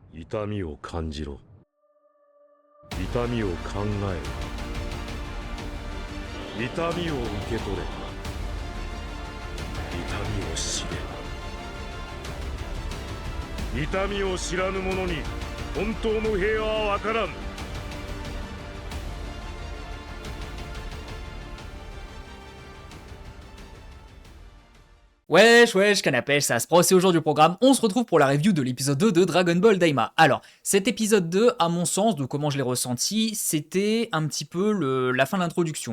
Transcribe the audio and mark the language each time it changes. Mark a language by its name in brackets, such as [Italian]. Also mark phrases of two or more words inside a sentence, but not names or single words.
[Japanese] 痛みを感じろ。痛みを考えろ。痛みを受け取れ。痛みを知れ。痛みを知らぬ者に本当の平和は分からん。 [French] Wesh, canapèche, ça se pro, c'est aujourd'hui au programme. On se retrouve pour la review de l'épisode 2 de Dragon Ball Daima. Alors, cet épisode 2, à mon sens, de comment je l'ai ressenti, c'était un petit peu la fin de l'introduction.